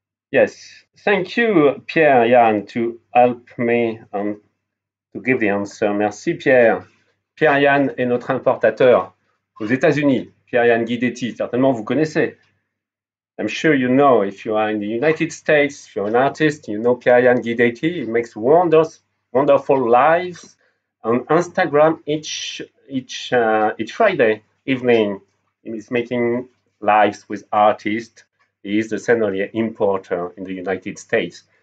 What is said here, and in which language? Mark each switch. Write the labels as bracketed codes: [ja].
[en] Yes, thank you, Pierre Yann, to help me to give the answer. [fr] Merci, Pierre. Pierre Yann est notre importateur aux États-Unis. Pierre Yann Guidetti, certainement vous connaissez. [en] I'm sure you know if you are in the United States, if you're an artist, you know Pierre Yann Guidetti. He makes wonderful lives on Instagram each Friday evening. He's making lives with artists. He is the Sennelier importer in the United States.